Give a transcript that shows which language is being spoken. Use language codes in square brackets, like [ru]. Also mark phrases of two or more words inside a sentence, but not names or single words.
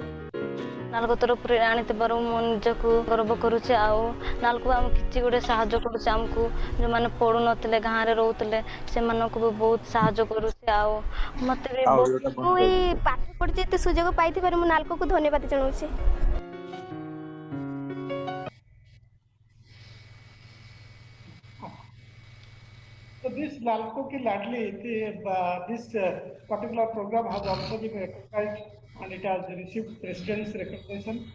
[or] ନାଲକୋ ତରଫରୁ ଆଣିଥିବାରୁ ମୁଁ ନିଜକୁ ଗର୍ବ କରୁଛି। ଆଉ ନାଲକୋ ଆମକୁ କିଛି ଗୋଟେ ସାହାଯ୍ୟ କରୁଛି। ଆମକୁ ଯେଉଁମାନେ ପଢ଼ୁନଥିଲେ ଗାଁରେ ରହୁଥିଲେ ସେମାନଙ୍କୁ ବି ବହୁତ ସାହାଯ୍ୟ କରୁଛି। ଆଉ ମୋତେ ବି ମୁଁ ଏଇ ପାଠ ପଢ଼ିଛି ଏତେ ସୁଯୋଗ ପାଇଥିବାରୁ ମୁଁ ନାଲକୋକୁ ଧନ୍ୟବାଦ ଜଣାଉଛି। [en] So this Nalco Ki Ladli, this particular program has also been recognized and it has received President's recognition.